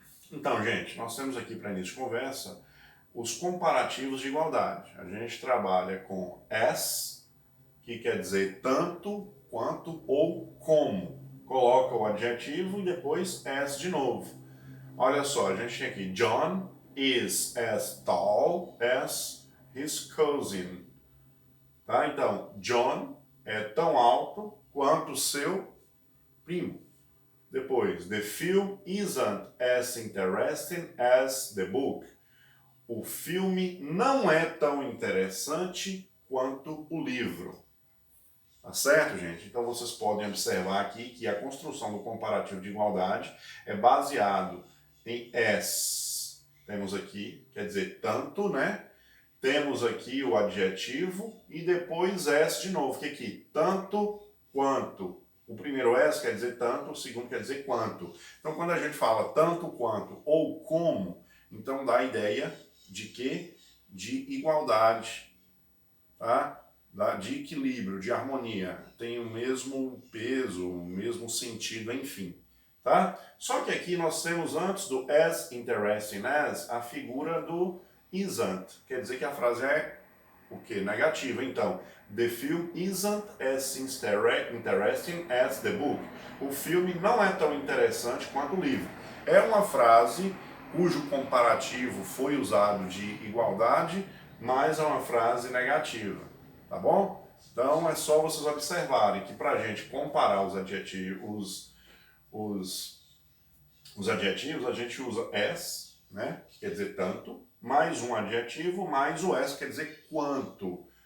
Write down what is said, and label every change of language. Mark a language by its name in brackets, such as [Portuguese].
[Portuguese] Então, gente, nós temos aqui para início de conversa os comparativos de igualdade. A gente trabalha com as, que quer dizer tanto, quanto ou como. Coloca o adjetivo e depois as de novo. Olha só, a gente tem aqui, [English] John is as tall as his cousin. [Portuguese] Tá? Então, John é tão alto quanto seu primo. Depois, [English] the film isn't as interesting as the book. [Portuguese] O filme não é tão interessante quanto o livro. Tá certo, gente? Então vocês podem observar aqui que a construção do comparativo de igualdade é baseado em as. Temos aqui, quer dizer, tanto, né? Temos aqui o adjetivo e depois as de novo, que aqui, tanto quanto. O primeiro as quer dizer tanto, o segundo quer dizer quanto. Então quando a gente fala tanto quanto ou como, então dá a ideia de quê? De igualdade, tá? De equilíbrio, de harmonia, tem o mesmo peso, o mesmo sentido, enfim, tá? Só que aqui nós temos antes do as interesting as a figura do isn't, quer dizer que a frase é o que? Negativa. Então, [English] the film isn't as interesting as the book. [Portuguese] O filme não é tão interessante quanto o livro. É uma frase cujo comparativo foi usado de igualdade, mas é uma frase negativa. Tá bom? Então é só vocês observarem que para a gente comparar os adjetivos, os adjetivos, a gente usa as, né, que quer dizer tanto, mais um adjetivo, mais o as, quer dizer quanto.